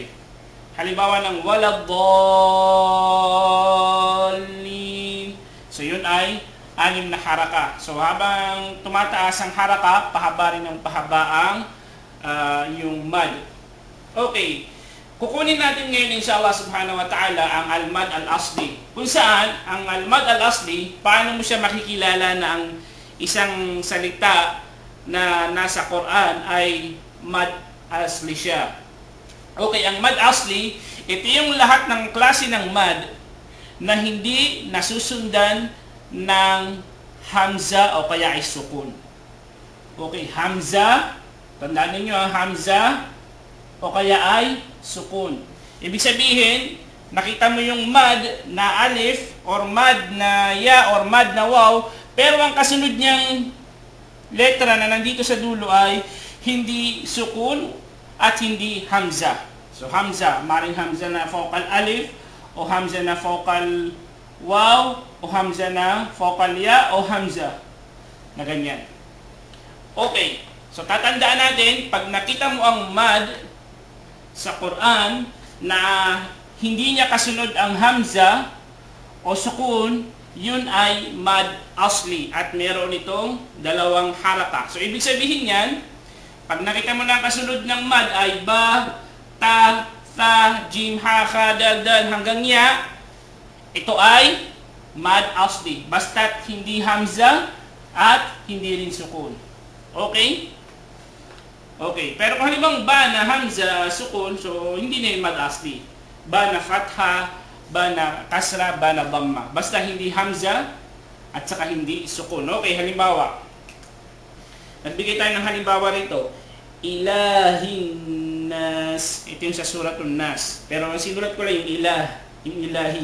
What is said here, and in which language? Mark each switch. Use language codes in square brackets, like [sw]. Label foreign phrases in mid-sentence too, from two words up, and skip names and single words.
[tl] Halimbawa ng waladdallin. So yun ay anim na haraka. So habang tumataas ang haraka, pahaba rin ang pahaba ang yung mad. Okay. Kukunin natin ngayon [ar] إن شاء الله سبحانه وتعالى [tl] ang [ar] المد الأصلي. [tl] Kung saan, ang [ar] المد الأصلي, [tl] paano mo siya makikilala na ang isang salita na nasa Quran ay [ar] مد أصلي [tl] siya. Okay, ang [ar] مد أصلي, [tl] ito yung lahat ng klase ng mad na hindi nasusundan ng hamza o kaya ay sukun. Okay, hamza, tandaan ninyo hamza o kaya ay sukun. Ibig sabihin, nakita mo yung mad na alif or mad na ya or mad na waw, pero ang kasunod niyang letra na nandito sa dulo ay hindi sukun at hindi hamza. So hamza, maring hamza na focal alif o hamza na focal waw o hamza na focal ya o hamza na ganyan. Okay, so tatandaan natin, pag nakita mo ang mad sa Quran na hindi niya kasunod ang hamza o sukun, yun ay [ar] مد أصلي [tl] at meron itong dalawang haraka. So ibig sabihin yan, pag nakita mo na ang kasunod ng mad ay [ar] باء، تاء، ثاء، جيم، حاء، خاء، دال، دال, [tl] hanggang ya, ito ay [ar] مد أصلي. [tl] Basta't hindi hamza at hindi rin sukun. Okay? Okay, pero kung halimbawa ba na hamza, sukun, so hindi na yung [ar] مد أصلي. [tl] Ba na fatha, ba na kasra, ba na dhamma. Basta hindi hamza at saka hindi sukun. Okay, halimbawa. Nagbigay tayo ng halimbawa rito. [ar] إله الناس. [tl] Ito yung sa [ar] سورة الناس. [tl] Pero ang sinulat ko lang yung ilah, yung ilahi.